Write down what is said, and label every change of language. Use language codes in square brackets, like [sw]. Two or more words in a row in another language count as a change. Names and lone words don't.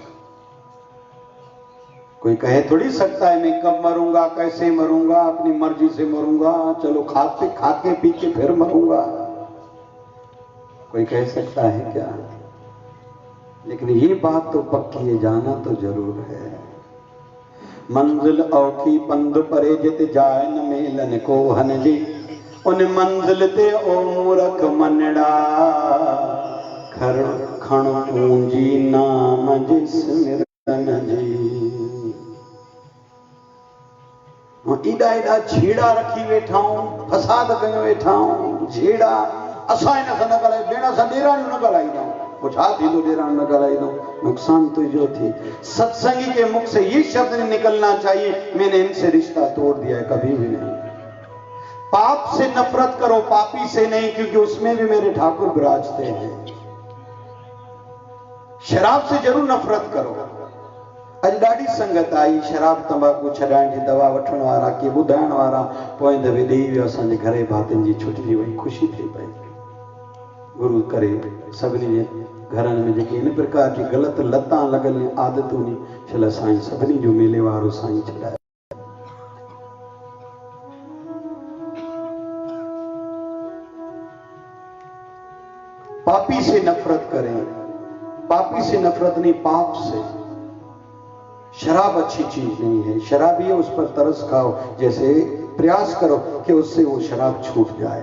[hi] कोई कहे थोड़ी सकता है मैं कब मरूंगा, कैसे मरूंगा, अपनी मर्जी से मरूंगा, चलो खाके पी के फिर मरूंगा, कोई कह सकता है क्या? लेकिन ये बात तो पक्की है, जाना तो जरूर है। [sd] मंजिल औखी पंध परे जित जाए न मेलन को हन जी, उन मंजिल ते ओ मूरख मनड़ा खण ऊंजी नाम जिस्मिरन जी। एडा एडा झेड़ा रखी वेठा हूं, फसाद कयो वेठा हूं, झेड़ा असां इन सां न ॻाल्हाए, भेण सां ॾेराणियूं न ॻाल्हाईंदा, कुछ हा थींदो ॾेराण न ॻाल्हाईंदो, नुकसान तुझो थी। [hi] सत्संगी के मुख से ये शब्द नहीं निकलना चाहिए मैंने इनसे रिश्ता तोड़ दिया है, कभी भी नहीं। पाप से नफरत करो, पापी से नहीं, क्योंकि उसमें भी मेरे ठाकुर विराजते हैं। शराब से जरूर नफरत करो। [sd] अज ॾाढी संगत आई शराब तंबाकू छॾाइण जी दवा वठण वारा, के ॿुधाइण वारा, पोइ दफ़े ॾेई वियो असांजे घरे भातियुनि जी छुटिजी वई, ख़ुशी थी पई। गुरु करे सभिनी जे घरनि में जेके इन प्रकार जी ग़लति लतां लॻल आदतूं छल साईं सभिनी जो मेले वारो साईं छॾाए। [hi] पापी से नफरत करें, पापी से नफरत नहीं, पाप से। शराब अच्छी चीज नहीं है, शराबी है उस पर तरस खाओ, जैसे प्रयास करो कि उससे वो शराब छूट जाए।